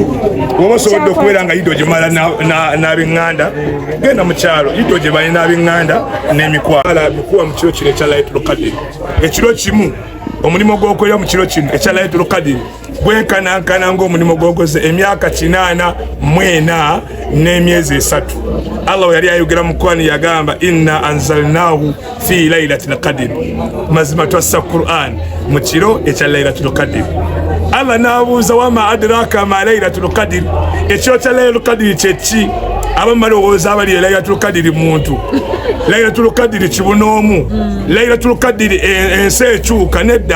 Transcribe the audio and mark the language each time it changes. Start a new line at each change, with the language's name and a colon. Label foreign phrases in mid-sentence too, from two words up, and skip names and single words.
Ganda: Woba osobodde okubeera nga Ido Jemala n'ab'eŋŋanda genda mu kyalo Ido gye bali n'ab'eŋŋanda n'emikwala bikuwa mu kiro kino ekya Laylatul Qadr. Ekiro kimu omulimu gw'okolera mu kiro kino ekya Laylatul Qadr gwenkanankana ng'omulimu gw'okoze emyaka 84 n'emyezi 3. Allah yali ayogera mu Qur'an yagamba
Arabic: إنا أنزلناه في ليلة القدر,
Ganda: mazima twassa Qur'an mu kiro ekya Laylatul Qadr. Allah n'abuuza
Arabic: وما أدراك ما ليلة القدر,
Ganda: ekiro kya Laylatul Qadr kyeki? Abamalowooza abali Laylatul Qadr muntu, Laylatul Qadr kibunoomu, Laylatul Qadr ensi ekyuka nedda.